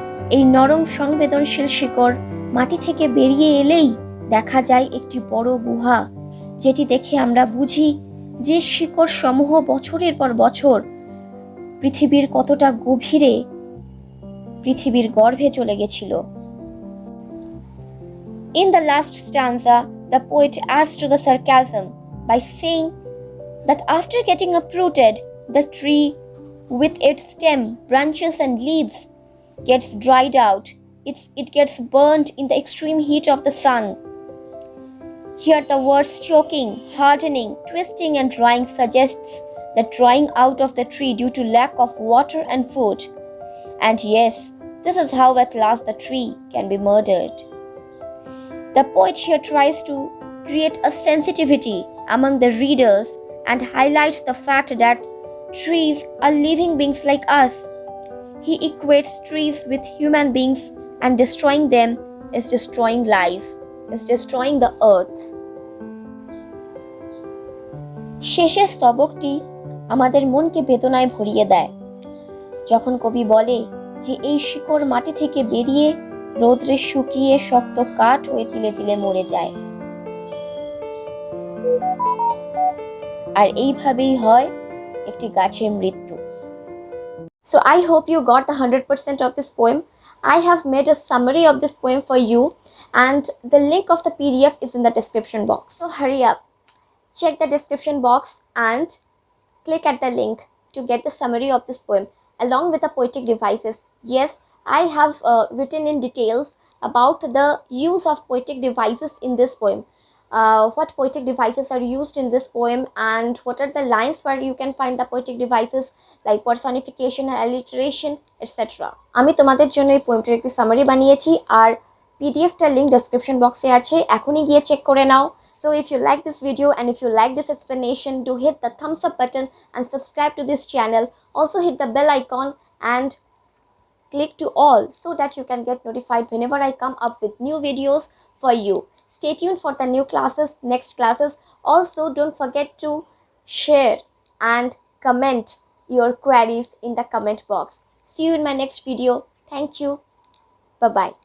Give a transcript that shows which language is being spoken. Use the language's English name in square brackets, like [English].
[Bangla] এই নরম সংবেদনশীল শিকড় মাটি থেকে বেরিয়ে এলেই দেখা যায় একটি বড় গুহা, যেটি দেখে আমরা বুঝি যে শিকড় সমূহ বছরের পর বছর পৃথিবীর কতটা গভীরে পৃথিবীর গর্ভে চলে গেছিল। [English] In the last stanza, the poet adds to the sarcasm by saying that after getting uprooted, the tree with its stem, branches and leaves gets dried out. It gets burnt in the extreme heat of the sun. Here the words choking, hardening, twisting and drying suggests the drying out of the tree due to lack of water and food. And yes, this is how at last the tree can be murdered. The poet here tries to create a sensitivity among the readers and highlights the fact that trees are living beings like us. He equates trees with human beings, and destroying them is destroying life, is destroying the earth. [Bangla] শেষের স্তবকটি আমাদের মনকে বেদনায় ভরিয়ে দেয় যখন কবি বলে যে এই শিকড় মাটি থেকে বেরিয়ে রোদ্রে শুকিয়ে শক্ত কাঠ হয়ে তিলে তিলে মরে যায়, আর এইভাবেই হয় একটি গাছের মৃত্যু। [English] So I hope you got the 100% of this poem. I have made a summary of this poem for you, and the link of the PDF is in the description box. So hurry up, check the description box and click at the link to get the summary of this poem along with the poetic devices. Yes, I have written in details about the use of poetic devices in this poem. What poetic devices are used in this poem and what are the lines where you can find the poetic devices like personification and alliteration, etc. [Bangla] আমি তোমাদের জন্য এই পোয়েমটির একটি summary বানিয়েছি আর পিডিএফটার link description বক্সে আছে, এখনই গিয়ে চেক করে নাও। [English] So if you like this video and if you like this explanation, do hit the thumbs up button and subscribe to this channel. Also hit the bell icon and click to all so that you can get notified whenever I come up with new videos for you. Stay tuned for the new classes, next classes. Also, don't forget to share and comment your queries in the comment box. See you in my next video. Thank you. Bye bye.